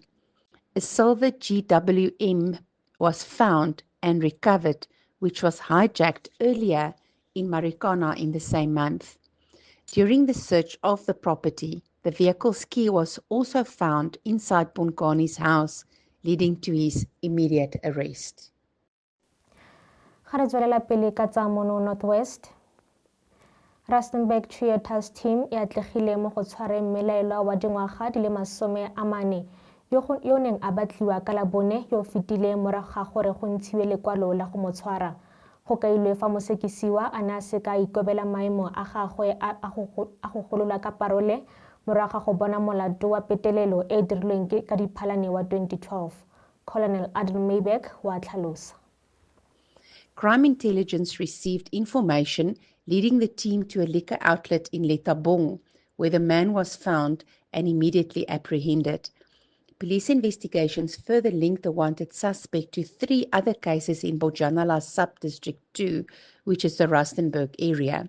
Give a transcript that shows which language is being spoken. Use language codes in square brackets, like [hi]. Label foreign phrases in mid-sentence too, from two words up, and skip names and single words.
[en] A silver GWM was found and recovered, which was hijacked earlier in Marikana in the same month. During the search of the property, the vehicle's key was also found inside Bonkani's house, leading to his immediate arrest. [tn] Ga re tswelela pele ka tsa mono Northwest, Rustenburg Trio Task Team e atlegile mo go tshwareng mmelaelwa wa dingwaga di le 40 yo neng a batliwa ka Labone yo fetile morago ga gore go ntshiwe lekwalo la go mo tshwara. Go kailwe fa mosekisiwa a ne a seka ikobela maemo a gagwe a go golola ka parole morago ga go bona molato wa petelelo e dirilweng ka Diphalane wa 2012. Colonel Adel Maybeck wa tlhalosa. [en] Crime intelligence received information leading the team to a liquor outlet in Lethabong, where the man was found and immediately apprehended. Police investigations further linked the wanted suspect to 3 other cases in Bojanala Sub-District 2, which is the Rustenburg area.